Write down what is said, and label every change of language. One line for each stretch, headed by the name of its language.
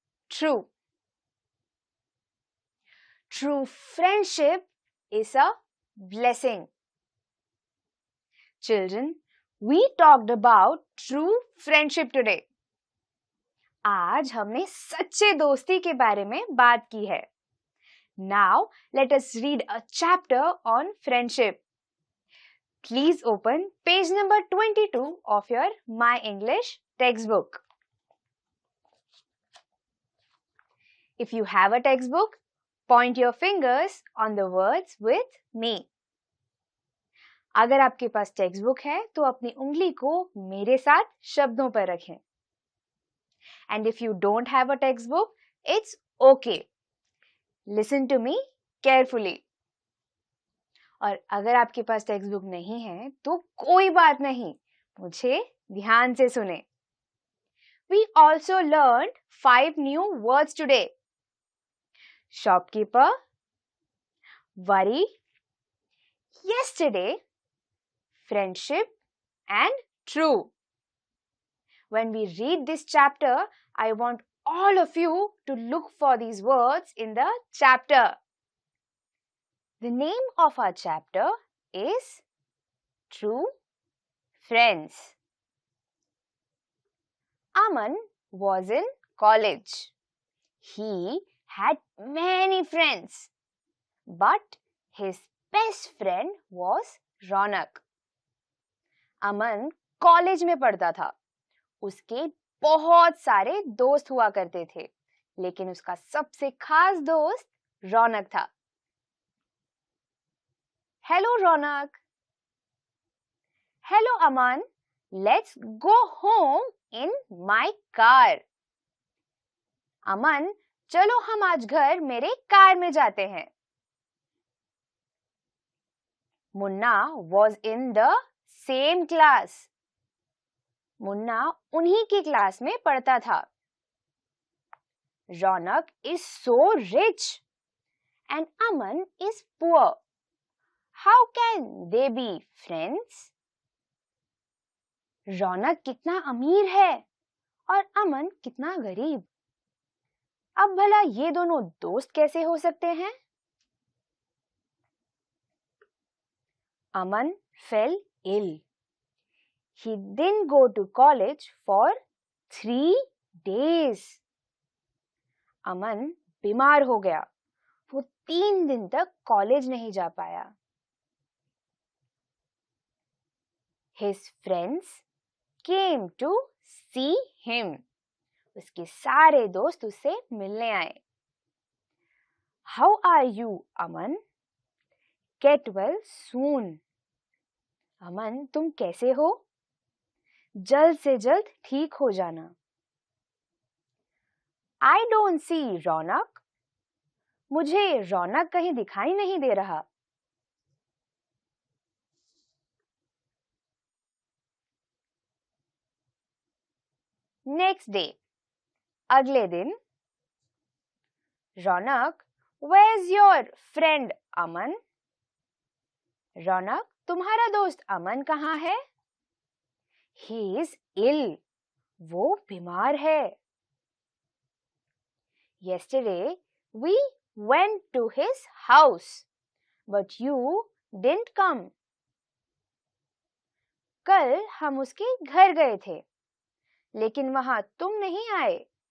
English: True. True friendship is a blessing. Children, we talked about true friendship today.
Hindi: आज हमने सच्चे दोस्ती के बारे में बात की है.
English: Now, let us read a chapter on friendship. Please open page number 22 of your My English textbook. If you have a textbook, point your fingers on the words with me.
Hindi: अगर आपके पास टेक्स्ट है तो अपनी उंगली को मेरे साथ शब्दों पर रखें.
English: And if you don't have a textbook, it's okay. Listen to me carefully.
Hindi: और अगर आपके पास टेक्स्ट बुक नहीं है तो कोई बात नहीं, मुझे ध्यान से सुने.
English: We also learned 5 new words today. Shopkeeper, worry, yesterday, friendship, and true. When we read this chapter, I want all of you to look for these words in the chapter. The name of our chapter is True Friends. Aman was in college. He had many friends, but his best friend was Ronak.
Hindi: Aman college में पढ़ता था. उसके बहुत सारे दोस्त हुआ करते थे, लेकिन उसका सबसे खास दोस्त रौनक था.
English: Hello Raunak. Hello Aman. Let's go home in my car.
Hindi: अमन, चलो हम आज घर मेरे कार में जाते हैं.
English: Munna was in the same class.
Hindi: Munna उन्हीं की क्लास में पढ़ता था.
English: Ronak is so rich and Aman is poor. How can they be friends?
Hindi: रौनक कितना अमीर है और अमन कितना गरीब। अब भला ये दोनों दोस्त कैसे हो सकते हैं?
English: Aman fell ill. He didn't go to college for 3 days.
Hindi: अमन बीमार हो गया। वो 3 दिन तक कॉलेज नहीं जा पाया।
English: His friends came to see him.
Hindi: उसके सारे दोस्त उससे मिलने आए।
English: How are you, Aman? Get well soon.
Hindi: अमन, तुम कैसे हो? जल्द से जल्द ठीक हो जाना।
English: I don't see Raunak.
Hindi: मुझे रौनक कहीं दिखाई नहीं दे रहा।
English: Next day,
Hindi: अगले दिन,
English: Raunak, where's your friend Aman?
Hindi: रौनक, तुम्हारा दोस्त अमन कहाँ है?
English: He is ill.
Hindi: वो बीमार है।
English: Yesterday, we went to his house, but you didn't come.
Hindi: कल हम उसके घर गए थे, लेकिन वहां तुम नहीं आए।